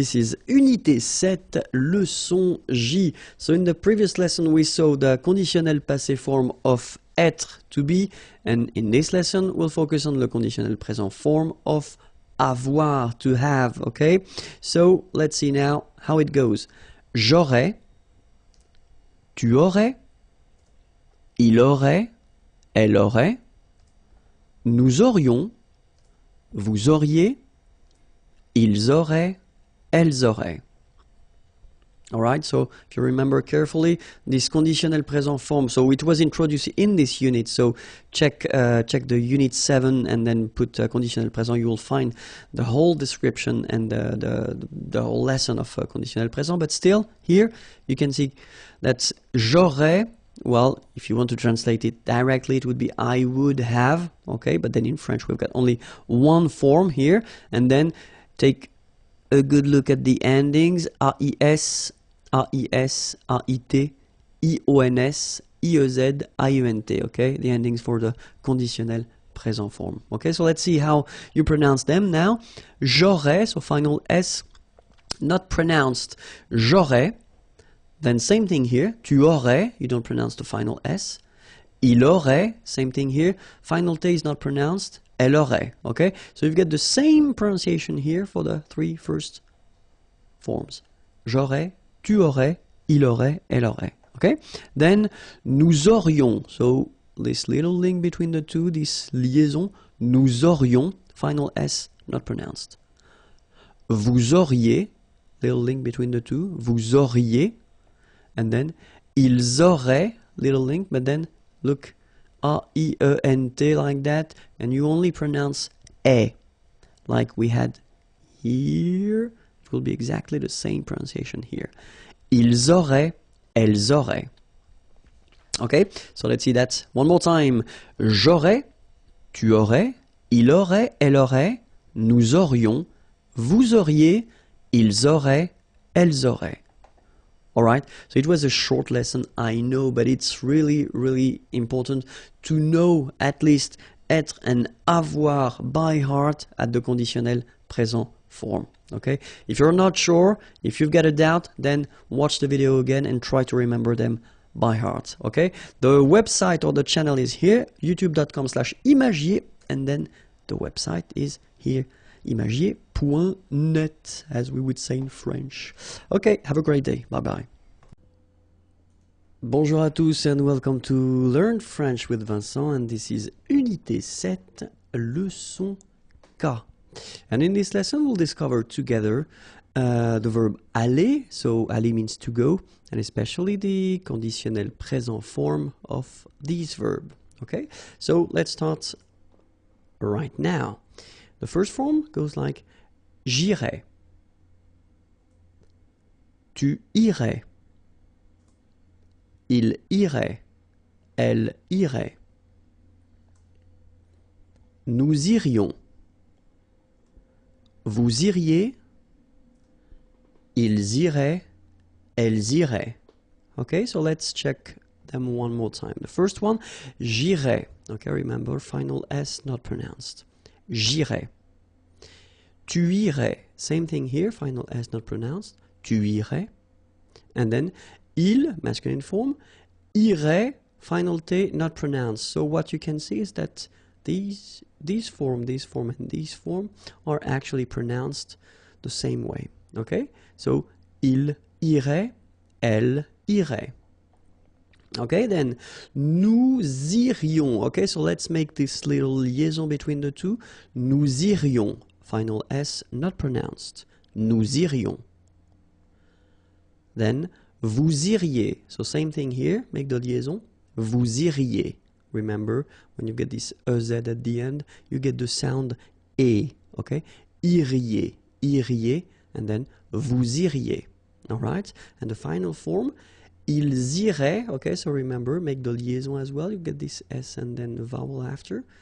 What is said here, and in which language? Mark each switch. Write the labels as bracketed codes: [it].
[en] This is Unité 7, leçon J. So in the previous lesson we saw the conditionnel passé form of être, to be, and in this lesson we'll focus on the conditionnel présent form of avoir, to have, okay? So let's see now how it goes. [fr] J'aurais, tu aurais, il aurait, elle aurait, nous aurions, vous auriez, ils auraient, elles auraient. [en] Alright, so if you remember carefully, this conditional present form, so it was introduced in this unit, so check the unit 7 and then put conditional present, you will find the whole description and the whole lesson of conditional present, but still, here, you can see that j'aurais, well, if you want to translate it directly, it would be I would have, okay, but then in French we've got only one form here, and then take a good look at the endings, AIS, AIS, AIT, IONS, IEZ, IENT, okay, the endings for the conditionnel présent form. Okay, so let's see how you pronounce them now. [fr] J'aurais, [en] so final S, not pronounced, j'aurais. Then same thing here, [fr] tu aurais, [en] you don't pronounce the final S. [fr] Il aurait, [en] same thing here, final T is not pronounced, [fr] elle aurait, [en] okay? So you've got the same pronunciation here for the three first forms. [fr] J'aurais, tu aurais, il aurait, elle aurait, okay? [en] Then, [fr] nous aurions, [en] so this little link between the two, this liaison, nous aurions, final S not pronounced. Vous auriez, little link between the two, [fr] vous auriez, [en] and then [fr] ils auraient, [en] little link, but then look, A-I-E-N-T like that, and you only pronounce E, like we had here. It will be exactly the same pronunciation here. [fr] Ils auraient, elles auraient. [en] Okay, so let's see that one more time. [fr] J'aurais, tu aurais, il aurait, elle aurait, nous aurions, vous auriez, ils auraient, elles auraient. [en] Alright, so it was a short lesson, I know, but it's really, really important to know at least être and avoir by heart at the conditionnel présent form. Okay, if you're not sure, if you've got a doubt, then watch the video again and try to remember them by heart. Okay, the website or the channel is here, youtube.com/imagier, and then the website is here, imagier.net, as we would say in French. Okay, have a great day. Bye-bye. [fr] Bonjour à tous [en] and welcome to Learn French with Vincent, and this is Unité 7, leçon K. And in this lesson we'll discover together the verb aller, so aller means to go, and especially the conditionnel présent form of this verb. Okay, so let's start right now. The first form goes like [fr] j'irai, tu irais, il irait, elle irait, nous irions, vous iriez, ils iraient, elles iraient. [en] Okay, so let's check them one more time. The first one, [fr] j'irai. [en] Okay, remember, final S not pronounced. [fr] J'irai. Tu irais. [en] Same thing here, final S not pronounced. [fr] Tu irais. [en] And then, il, masculine form, irait, final T not pronounced. So what you can see is that these form, and this form are actually pronounced the same way. Okay? [fr] So, il irait, elle irait. [en] Okay, then, nous irions. Okay, so let's make this little liaison between the two. [fr] Nous irions. [en] Final S not pronounced. Nous irions. Then, [fr] vous iriez. [en] So same thing here, make the liaison. Vous iriez. remember, when you get this EZ at the end, you get the sound E, okay? Iriez, iriez, and then [fr] vous iriez, [en] all right? And the final form, [fr] ils iraient, [en] okay? So remember, make the liaison as well. You get this S and then the vowel after.